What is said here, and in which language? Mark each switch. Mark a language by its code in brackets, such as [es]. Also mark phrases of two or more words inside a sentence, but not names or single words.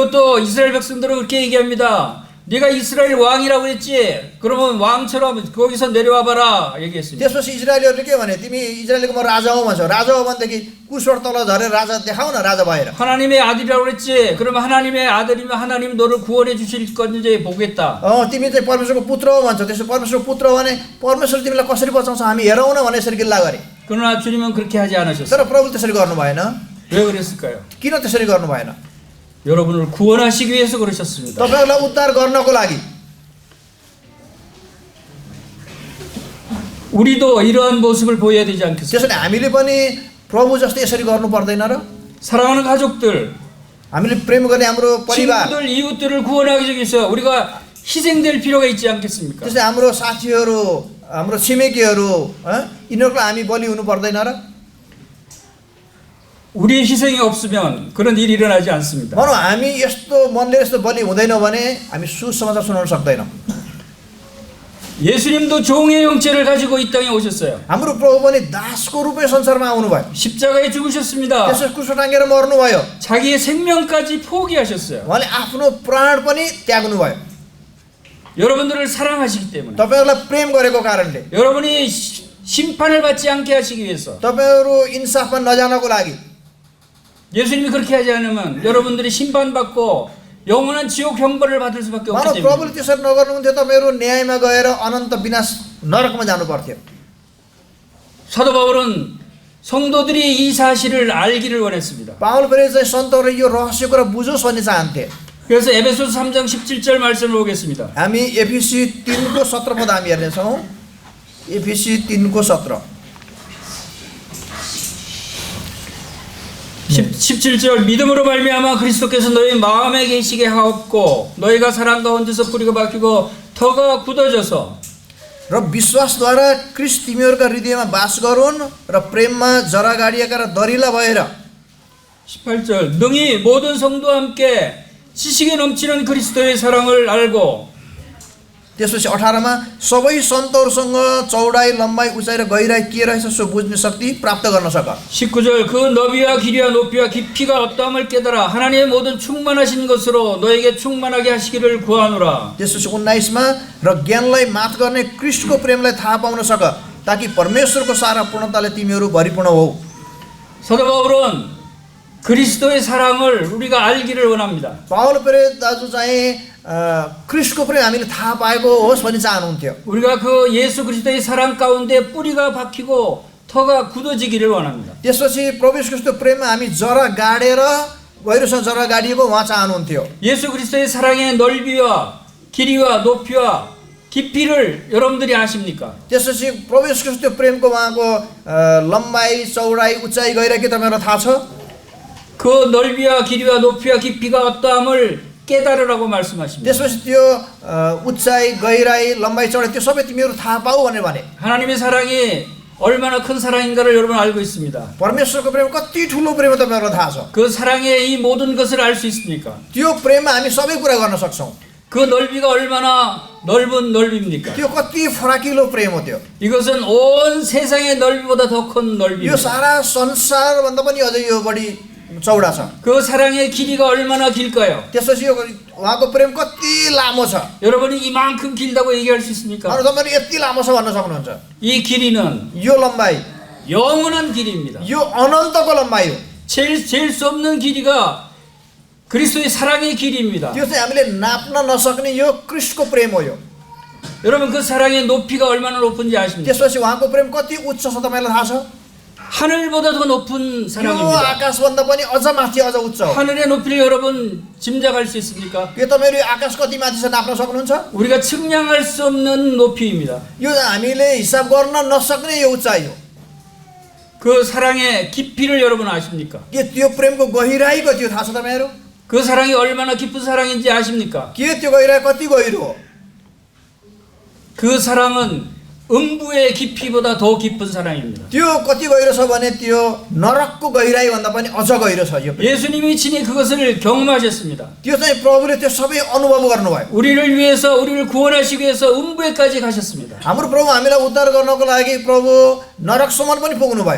[ko] 그리고 또 이스라엘 백성들은 그렇게 얘기합니다. 네가 이스라엘 왕이라고 했지. 그러면 왕처럼 거기서 내려와 봐라 얘기했습니다. [ne] त्यसपछि इजरायलीहरूले के भने तिमी इजरायलको म राजा हो भन्छौ राजा हो भनेदेखि कुशबाट तल झरेर राजा देखाउ न राजा भएर [ko] 하나님의 아들이라고 그랬지. 그러면 하나님의 아들이면 하나님 너를 구원해 주실 건지 보겠다. [ne] तिमी चाहिँ परमेश्वरको पुत्र हो भन्छौ त्यसो परमेश्वरको पुत्र हो भने परमेश्वर तिमीलाई कसरी बचाउँछ हामी हेरौँ न भने यसरी गिल्ला गरे [ko] 그러나 주님은 그렇게 하지 않으셨어요. [ne] तर प्रभु त्यसरी गर्नु भएन [ko] 왜 그랬을까요? [ne] किन त्यसरी गर्नु भएन [ko] 여러분을 구원하시기 위해서 그러셨습니다. [ne] तपाईँहरूलाई उद्धार गर्नको लागि [ko] 우리도 이러한 모습을 보여야 되지 않겠습니까? [ne] त्यसो भने हामीले पनि प्रभु जस्तै यसरी गर्नु पर्दैन र [ko] 사랑하는 가족들, [ne] हामीले प्रेम गर्ने हाम्रो परिवार [ko] 친구들, 이웃들을 구원하기 위해서 우리가 희생될 필요가 있지 않겠습니까? [ne] त्यसै हाम्रो साथीहरू हाम्रो छिमेकीहरू यिनीहरूको हामी बलि हुनु पर्दैन र [ko] 우리의 희생이 없으면 그런 일이 일어나지 않습니다. [ne] भनौँ हामी यस्तो मनले यस्तो बलि हुँदैनौँ भने हामी सुसमाचार सुनाउन सक्दैनौँ [ko] 예수님도 종의 형체를 가지고 이 땅에 오셨어요. [ne] हाम्रो प्रभु पनि दासको रूपमै संसारमा आउनुभयो [ko] 십자가에 죽으셨습니다. [ne] त्यसो कुसो टाँगेर मर्नुभयो [ko] 자기의 생명까지 포기하셨어요. [ne] उहाँले आफ्नो प्राण पनि त्याग्नुभयो [ko] 여러분들을 사랑하시기 때문에, [ne] तपाईँहरूलाई प्रेम गरेको कारणले [ko] 여러분이 심판을 받지 않게 하시기 위해서, [ne] तपाईँहरू इन्साफमा नजानको लागि [ko] 예수님이 그렇게 하지 않으면 여러분들이 심판받고 영원한 지옥 형벌을 받을 수밖에 [ne] मानव [ko] 없기 때문에 [ne] प्रभुले त्यसरी नगर्नुहुन्थ्यो तपाईँहरू न्यायमा गएर अनन्त विनाश नरकमा जानु पर्थ्यो [ko] 사도 바울은 성도들이 이 사실을 알기를 원했습니다. [ne] पावल पनि चाहिँ सन्तहरूले यो रहस्य कुरा बुझोस् भन्ने चाहन्थे [ko] 그래서 에베소서 3장 17절 말씀을 보겠습니다. [ne] हामी एफिसी 3को 17 पद हामी हेर्नेछौँ एफिसी 3को 17 [ko] 17절 믿음으로 말미암아 그리스도께서 너희 마음에 계시게 하옵고 너희가 사랑 가운데서 뿌리가 박히고 터가 굳어져서 [ne] र विश्वासद्वारा क्रिस्ट तिमीहरूका हृदयमा बास गरून् र प्रेममा जरा गाडिएका र दरिला भएर [ko] 18절 능히 모든 성도와 함께 지식에 넘치는 그리스도의 사랑을 알고 [ne] त्यसपछि 18मा सबै सन्तहरूसँग चौडाइ लम्बाइ उचाइ र गहिराइ के रहेछ सो बुझ्ने शक्ति प्राप्त गर्न सक [ko] 19절 그 너비와 길이와 높이와 깊이가 어떠함을 깨달아 하나님의 모든 충만하신 것으로 너에게 충만하게 하시기를 구하노라. [ne] त्यसपछि 19मा र ज्ञानलाई मात गर्ने क्रिस्टको प्रेमलाई थाहा पाउन सक ताकि परमेश्वरको सारा पूर्णताले तिमीहरू भरिपूर्ण हो [ko] 사도 바울은 그리스도의 사랑을 우리가 알기를 원합니다. [ne] पावल पेरे दाजु चाहिँ क्रिस्टको प्रेम हामीले थाहा पाएको होस् भन्ने चाहनुहुन्थ्यो [ko] 우리가 그 예수 그리스도의 사랑 가운데 뿌리가 박히고 터가 굳어지기를 원합니다. [ne] त्यसपछि प्रभु येशू ख्रीष्टको प्रेममा हामी जरा गाडेर गहिरोसँग जरा गाडिएको उहाँ चाहनुहुन्थ्यो [ko] 예수 그리스도의 사랑의 넓이와 길이와 높이와 깊이를 여러분들이 아십니까? [ne] त्यसपछि प्रभु येशू ख्रीष्टको प्रेमको उहाँको लम्बाइ चौडाइ उचाइ गहिराइ के तपाईँहरूलाई थाहा छ [ko] 그 넓이와 길이와 높이와 깊이가 어떠함을 깨달으라고 말씀하십니다. [ne] त्यसपछि त्यो उचाइ गहिराइ लम्बाइ चौडाइ त्यो सबै तिमीहरू थाहा पाऊ भनेर भने [ko] 하나님의 사랑이 얼마나 큰 사랑인가를 여러분 알고 있습니다. [ne] परमेश्वरको प्रेम कति ठुलो प्रेम तपाईँहरूलाई थाहा छ [ko] 그 사랑의 이 모든 것을 알 수 있습니까? [ne] त्यो प्रेममा हामी सबै कुरा गर्न सक्छौँ [ko] 그 넓이가 얼마나 넓은 넓입니까? [ne] त्यो कति फराकिलो प्रेम हो त्यो [ko] 이것은 온 세상의 넓이보다 더 큰 [ne] यो [ko] 넓이입니다. [ne] सारा संसारभन्दा पनि अझै यो बढी चौडा छ [ko] 그 사랑의 길이가 얼마나 길까요? [ne] त्यसपछि यो उहाँको प्रेम कति लामो छ [ko] 여러분이 이만큼 길다고 얘기할 수 있습니까? [ne] अरू तपाईँहरू यति लामो छ भन्न सक्नुहुन्छ [ko] 이 길이는 [ne] यो लम्बाइ [ko] 영원한 길입니다. [ne] यो अनन्तको लम्बाइ हो [ko] 잴 수 없는 길이가 그리스도의 사랑의 길입니다. [ne] त्यो चाहिँ हामीले नाप्न नसक्ने यो क्रिस्टको प्रेम हो यो [ko] 여러분 그 사랑의 높이가 얼마나 높은지 아십니까? [ne] त्यसपछि उहाँको प्रेम कति उच्च छ तपाईँलाई थाहा छ [ko] 하늘보다 더 높은 [ne] यो [ko] 사랑입니다. [ne] आकाशभन्दा पनि अझ माथि अझ उच्च हो [ko] 하늘의 높이를 여러분 짐작할 수 있습니까? [ne] के तपाईँहरू यो आकाश कति माथि छ नाप्न सक्नुहुन्छ [ko] 우리가 측량할 수 없는 높이입니다. [ne] यो हामीले हिसाब गर्न नसक्ने यो उचाइ हो [ko] 그 사랑의 깊이를 여러분 아십니까? [ne] के त्यो प्रेमको गहिराई कति हो थाहा छ तपाईँहरू [ko] 그 사랑이 얼마나 깊은 사랑인지 아십니까? [ne] के त्यो गहिराई कति गहिरो हो [ko] 그 사랑은 음부의 깊이보다 더 깊은 사랑입니다. [ne] त्यो कति गहिरो छ भने त्यो नरकको गहिराई भन्दा पनि अझ गहिरो छ यो प्रेम [ko] 예수님이 친히 그것을 경험하셨습니다. [ne] त्यो चाहिँ प्रभुले त्यो सबै अनुभव गर्नुभयो [ko] 우리를 위해서 우리를 구원하시기 위해서 음부에까지 가셨습니다. [ne] हाम्रो प्रभु हामीलाई उद्धार गर्नको लागि प्रभु नरकसम्म पनि पुग्नुभयो